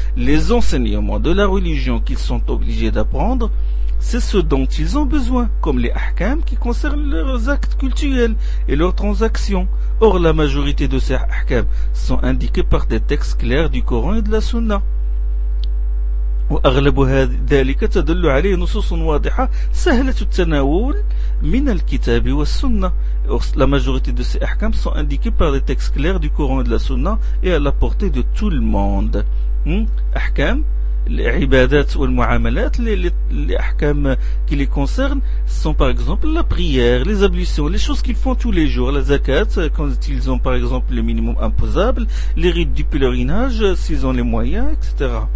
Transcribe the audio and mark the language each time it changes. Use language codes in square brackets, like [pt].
[fr] Les enseignements de la religion qu'ils sont obligés d'apprendre, c'est ce dont ils ont besoin, comme les ahkam qui concernent leurs actes cultuels et leurs transactions. Or, la majorité de ces ahkam sont indiqués par des textes clairs du Coran et de la Sunna. [ar] وأغلب ذلك تدل عليه نصوص واضحة سهلة التناول من الكتاب والسنة. [fr] La majorité de ces ahkam sont indiqués par des textes clairs du Coran et de la Sunna et à la portée de tout le monde. Ahkam, [ar] العبادات والمعاملات للأحكام [fr] qui les concernent sont par exemple la prière, les ablutions, les choses qu'ils font tous les jours, la zakat quand ils ont par exemple le minimum imposable, les rites du pèlerinage s'ils ont les moyens, etc.